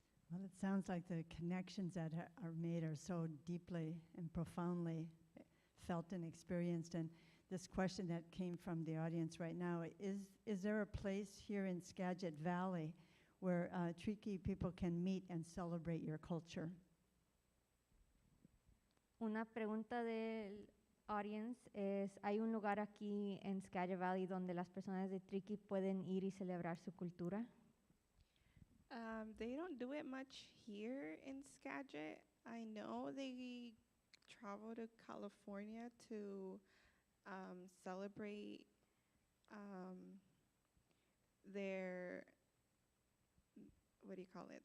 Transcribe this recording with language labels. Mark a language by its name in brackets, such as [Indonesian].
[English] Well, it sounds like the connections that are made are so deeply and profoundly felt and experienced. And this question that came from the audience right now, is there a place here in Skagit Valley where Triqui people can meet and celebrate your culture? [Spanish] Una pregunta del audience es, hay un lugar aquí en Skagit Valley donde las personas de Triqui pueden ir y celebrar su cultura. [English] They don't do it much here in Skagit. I know they travel to California to celebrate their, what do you call it?